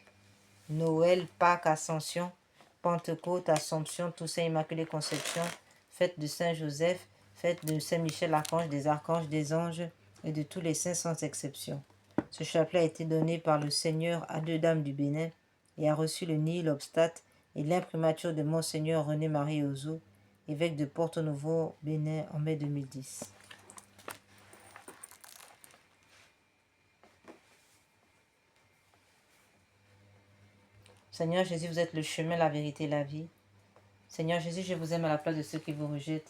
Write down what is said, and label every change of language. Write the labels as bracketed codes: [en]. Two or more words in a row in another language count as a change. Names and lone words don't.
[fr] Noël, Pâques, Ascension, Pentecôte, Assomption, Toussaint Immaculée Conception, fête de Saint-Joseph, fête de Saint-Michel-Archange, des archanges, des anges et de tous les saints sans exception. Ce chapelet a été donné par le Seigneur à deux dames du Bénin et a reçu le [la] nihil obstate [fr] et l'imprimature de Monseigneur René-Marie Ozo, évêque de Porto-Novo, Bénin, en mai 2010. Seigneur Jésus, vous êtes le chemin, la vérité et la vie. Seigneur Jésus, je vous aime à la place de ceux qui vous rejettent.